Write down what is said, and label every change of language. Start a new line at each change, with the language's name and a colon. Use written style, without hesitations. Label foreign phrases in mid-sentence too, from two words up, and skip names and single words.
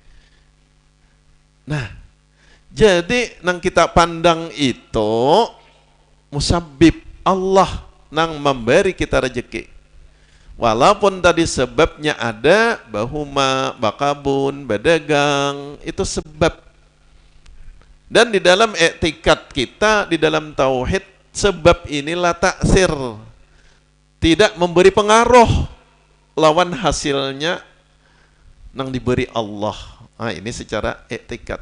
Banjar: Nah, jadi nang kita pandang itu musabbib, Allah nang memberi kita rezeki. Walaupun tadi sebabnya ada, bahuma, bakabun, berdagang, itu sebab.
Indonesian: Dan di dalam i'tikad kita, di dalam tauhid, sebab inilah taksir, tidak memberi pengaruh lawan hasilnya nang diberi Allah. Nah, ini secara i'tikad.